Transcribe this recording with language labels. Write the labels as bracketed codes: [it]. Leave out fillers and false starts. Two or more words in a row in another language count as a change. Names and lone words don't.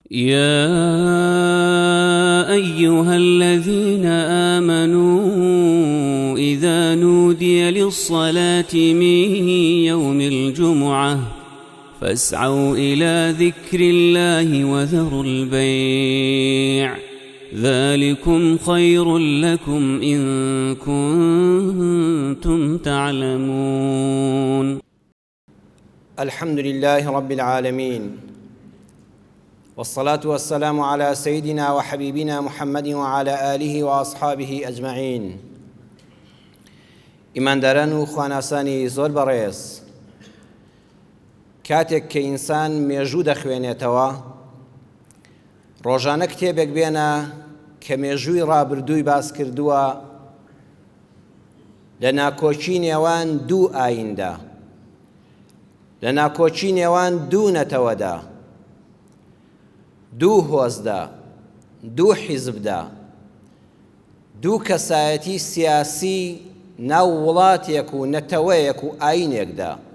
[ar] يا أيها الذين آمنوا إذا نودي للصلاة من يوم الجمعة فاسعوا إلى ذكر الله وذروا البيع ذلكم خير لكم إن كنتم تعلمون. الحمد لله رب العالمين، والصلاة والسلام على سيدنا وحبيبنا محمد وعلى آله وأصحابه أجمعين. [ckb] ئیمانداران و خواناسانی زۆر بەڕێز، کاتێک کە ئینسان مێژوو دەخوێنێتەوە، ڕۆژانە کتێبێک بێنە کە مێژووی ڕابردووی باس کردووە لە ناکۆچی نێوان دوو ئاییندا، لە ناکۆچی نێوان دوو نەتەوەدا، دوو هۆزدا، دوو حیزبدا، دوو کەسایەتی سیاسی ناو وڵاتێک و نەتەوەیەک و ئایینێکدا.